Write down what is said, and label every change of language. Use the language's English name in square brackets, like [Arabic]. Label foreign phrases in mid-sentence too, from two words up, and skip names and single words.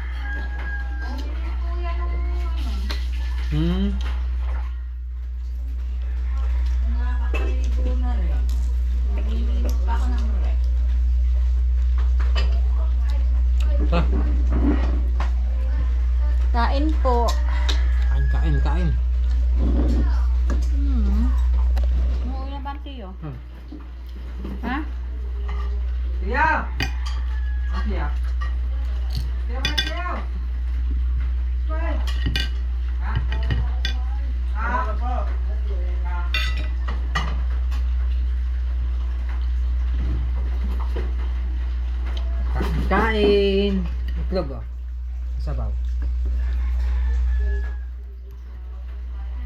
[Filipino] Nakakaligo na rin. Naglilinis pa ako ng rep. Ito. Kain po. Kain, kain, kain. Umuwi na ba ang tiyo? Hmm. Ha? Tiyo! Tiyo! Tiyo mo, tiyo! Smile! Ha? Ha? Kain! Itlog oh. Sabaw.